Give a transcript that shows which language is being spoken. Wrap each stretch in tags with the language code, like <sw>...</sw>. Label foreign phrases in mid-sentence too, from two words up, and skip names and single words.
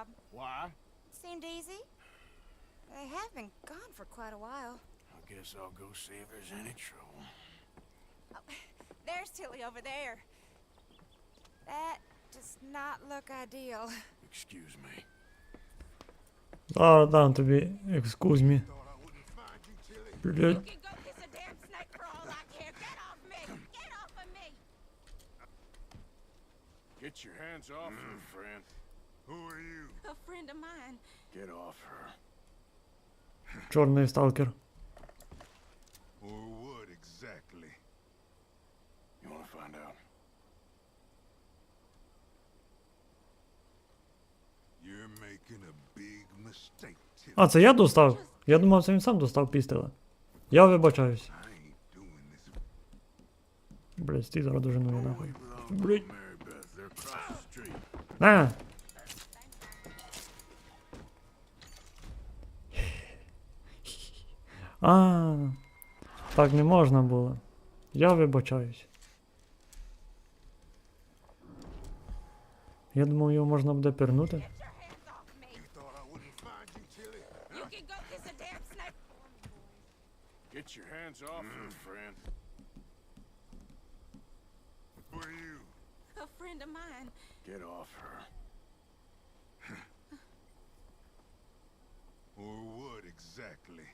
<en>Why? Seemed easy. They have been gone for quite a while. I guess I'll go see if there's any trouble. Oh, there's Tilly over there. That does not look ideal. Excuse me.</en> <uk>Зараз дам тобі</uk> <en>excuse me.</en> <uk>Блядь.</uk> <en>You can go kiss a damn snake for all I care. Get off me! Get off of me! Get your hands off her, friend. Who are you? A friend of mine. Get off her.</en> <uk>Чорний сталкер.</uk> <en>Or what exactly? You want to find out? You're making a big mistake, Tilly.</en> <uk>А, це я достав? Я думав, це він сам достав пістолет. Я вибачаюсь.</uk> <en>I ain't doing this.</en> <uk>Блядь, стій зараз дуже нові нахуй.</uk> <en>Belong to</en> <uk>Блядь.</uk> <en>Mary Beth. They're across the street.</en> <uk>На! А, так не можна було. Я вибачаюсь. Я думав, його можна буде пірнути.</uk> <en>Get your hands off me! You thought I wouldn't find you, Tilly? You can go kiss a damn snake! Get your hands off her, friend. Who are you? A friend of mine. Get off her. Or what exactly?</en>